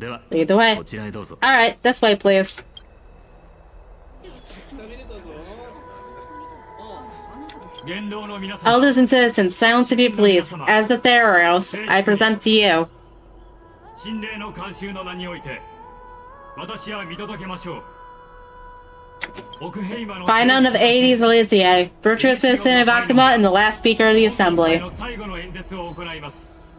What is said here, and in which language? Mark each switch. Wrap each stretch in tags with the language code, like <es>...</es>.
<en>Lead the way. Alright, this way, please. Elders and citizens, silence if you please. As the Theros, I present to you.</en> <ja>神霊の慣習の名において私は見届けましょう</ja> <en>Final of 80s Elysiae, virtuous citizen of Akuma and the last speaker of the assembly.</en> <ja>の最後の演説を行います</ja>